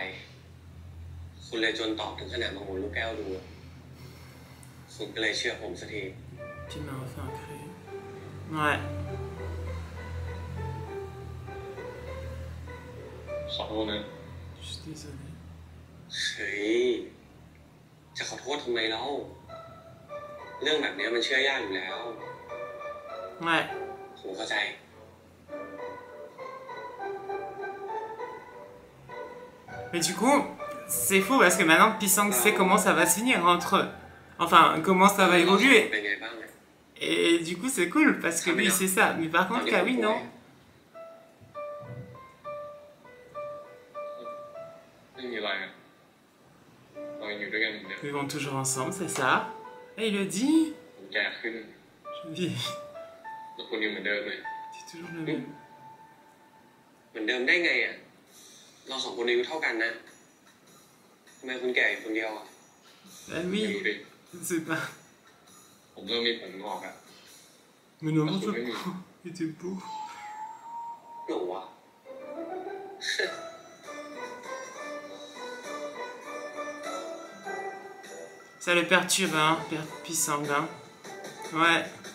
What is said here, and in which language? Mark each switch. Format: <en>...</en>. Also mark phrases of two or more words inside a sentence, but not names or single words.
<fr>Puis il m'a enfin créé. Ouais. Je suis désolé.</fr> <th>เฮ้ยจะขอโทษทำไมเล่าเรื่องแบบนี้มันเชื่อยากอยู่แล้ว</th> <fr>Ouais.</fr> <th>ผมเข้าใจ</th> <fr>Mais du coup, c'est fou parce que maintenant Pisang sait comment ça va se finir entre eux. Enfin, comment ça va évoluer. Et du coup, c'est cool parce que lui, c'est ça. Mais par contre, Kawi, non. Ils vont toujours ensemble, c'est ça. Et il le dit. Je me dis. C'est toujours le même.</fr> <th>เหมือนเดิมได้ไงอ่ะเราสองคนอายุเท่ากันนะทำไมคุณแก่อยู่คนเดียวอ่ะ</th> <fr>Ben oui, je ne sais pas.</fr> <th>ผมเริ่มมีผมงอกอ่ะ</th> <fr>Mais non, je crois. Il était beau.</fr> <th>หนูอ่ะ</th> <fr>Ça le perturbe, hein, Pisang, hein. Ouais.</fr>